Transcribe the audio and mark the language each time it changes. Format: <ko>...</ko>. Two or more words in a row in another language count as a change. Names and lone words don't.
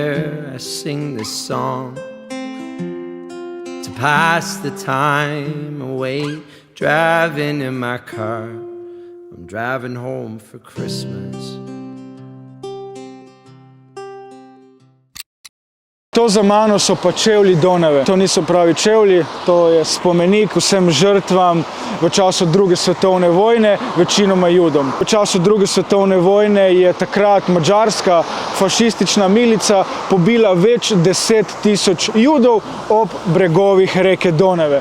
<en>I sing this song to pass the time away, driving in my car. I'm driving home for Christmas.</en> <sl>To za mano so pa čevlji Donave. To niso pravi čevlji, to je spomenik vsem žrtvam v času druge svetovne vojne, večinoma Judom. V času druge svetovne vojne je takrat madžarska fašistična milica pobila več 10.000 Judov ob bregovih reke Donave.</sl>